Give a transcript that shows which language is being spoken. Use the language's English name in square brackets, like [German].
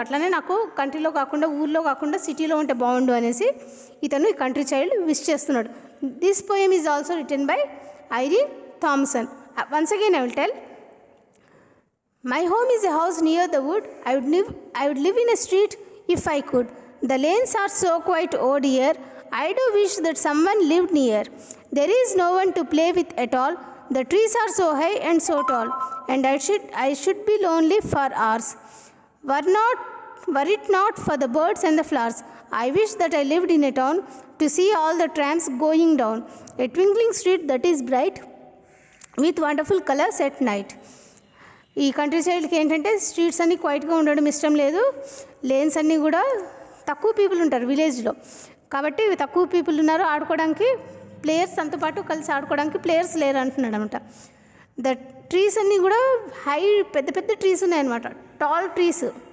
[Telugu] అట్లానే నాకు కంట్రీలో కాకుండా ఊర్లో కాకుండా సిటీలో ఉంటే బాగుండు అనేసి ఇతను ఈ కంట్రీ చైల్డ్ విష్ చేస్తున్నాడు. [English] This poem is also written by Irene Thomson. Once again I will tell. My home is a house near the wood. I would live in a street if I could. The lanes are so quiet, oh dear. I do wish that someone lived near. There is no one to play with at all. The trees are so high and so tall, and I should be lonely for hours were it not for the birds and the flowers. I wish that I lived in a town to see all the trams going down a twinkling street that is bright with wonderful colors at night. [Telugu] ఈ country చైల్డ్కి ఏంటంటే streets అన్నీ క్వైట్గా ఉండడం ఇష్టం లేదు. Lanes అన్నీ కూడా తక్కువ people ఉంటారు విలేజ్లో కాబట్టి తక్కువ పీపుల్ ఉన్నారు ఆడుకోవడానికి. ప్లేయర్స్ అంతో పాటు కలిసి ఆడుకోవడానికి ప్లేయర్స్ లేరు అంటున్నాడు అనమాట. ద ట్రీస్ అన్నీ కూడా హై పెద్ద పెద్ద ట్రీస్ ఉన్నాయన్నమాట, టాల్ ట్రీస్.